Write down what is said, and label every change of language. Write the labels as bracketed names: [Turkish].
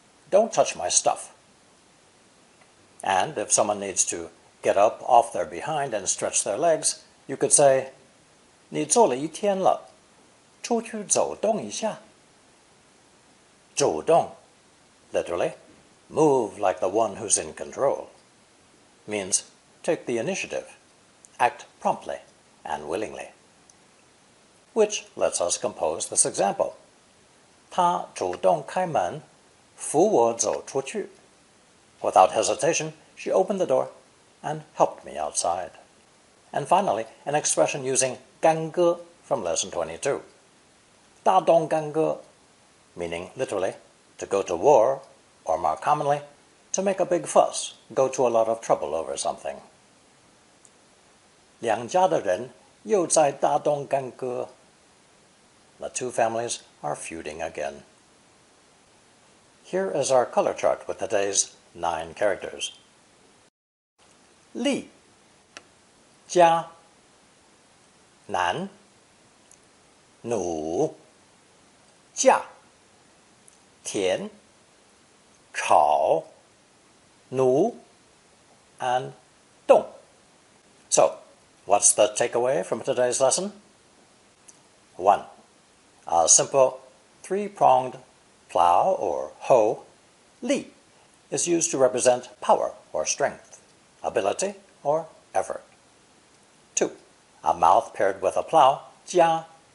[English] Don't touch my stuff. And if someone needs to get up off their behind and stretch their legs, you could say [Chinese] 你坐了一天了，出去走动一下. [English] 主动, literally, move like the one who's in control, means take the initiative, act promptly and willingly. Which lets us compose this example. [Chinese] 他主动开门，扶我走出去. [English] Without hesitation, she opened the door and helped me outside. And finally, an expression using 干戈 from lesson 22. 大动干戈, meaning literally to go to war, or more commonly, to make a big fuss, go to a lot of trouble over something. [Chinese] 两家的人又在大动干戈. [English] The two families are feuding again. Here is our color chart with today's 9 characters. [Chinese] 力, 家, 难, 弩, 架, 田, 炒, 奴, and 动. [English] So, what's the takeaway from today's lesson? 1. A simple 3-pronged plow or hoe, 力, is used to represent power or strength, ability or effort. 2. A mouth paired with a plow, 家,